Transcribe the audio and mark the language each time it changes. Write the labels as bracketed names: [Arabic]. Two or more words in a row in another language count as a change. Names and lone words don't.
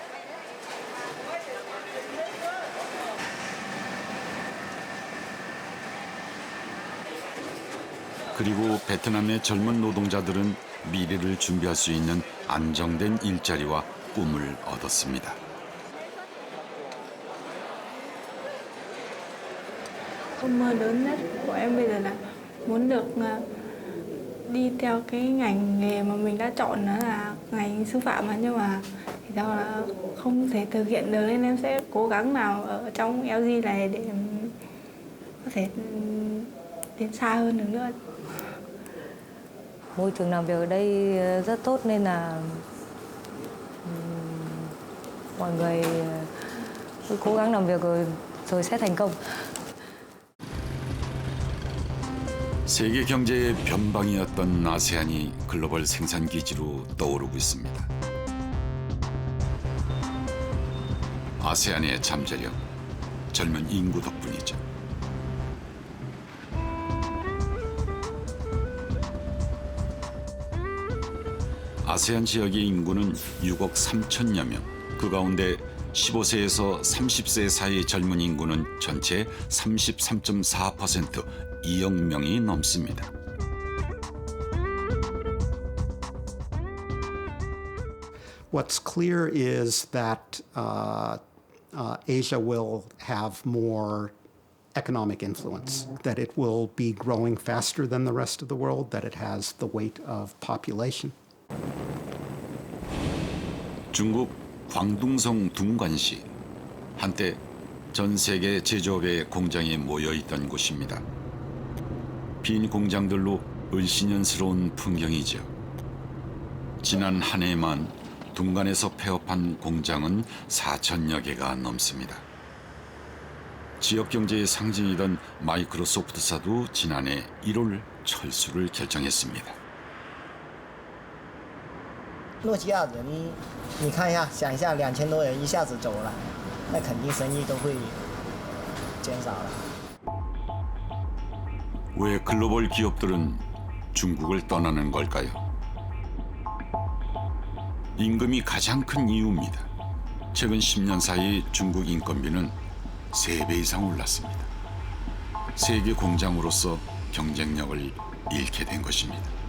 [Korean] 그리고 베트남의 젊은 노동자들은 미래를 준비할 수 있는 안정된 일자리와 꿈을 얻었습니다. [Vietnamese] Ước mơ lớn nhất của em bây giờ là muốn được đi theo cái ngành nghề mà mình đã chọn, đó là ngành sư phạm mà, nhưng mà thì do là không thể thực hiện được nên em sẽ cố gắng nào ở trong LG này để có thể tiến xa hơn được nữa. Môi trường làm việc ở đây rất tốt nên là mọi người cứ cố gắng làm việc rồi sẽ thành công. [Korean] 세계 경제의 변방이었던 아세안이 글로벌 생산 기지로 떠오르고 있습니다. 아세안의 잠재력, 젊은 인구 덕분이죠. 아세안 지역의 인구는 6억 3천여 명. 그 가운데 15세에서 30세 사이 젊은 인구는 전체 33.4%, 2억 명이 넘습니다. [English] What's clear is that Asia will have more economic influence, that it will be growing faster than the rest of the world, that it has the weight of population. [Korean] 중국 광둥성 둥관시, 한때 전 세계 제조업의 공장이 모여있던 곳입니다. 빈 공장들로 을씨년스러운 풍경이죠. 지난 한 해만 둥간에서 폐업한 공장은 4천여 개가 넘습니다. 지역 경제의 상징이던 마이크로소프트사도 지난해 1월 철수를 결정했습니다. [Chinese] 诺基亚人，你看一下，想一下，2000多人一下子走了，那肯定生意都会减少了。 [Korean] 왜 글로벌 기업들은 중국을 떠나는 걸까요? 임금이 가장 큰 이유입니다. 최근 10년 사이 중국 인건비는 3배 이상 올랐습니다. 세계 공장으로서 경쟁력을 잃게 된 것입니다.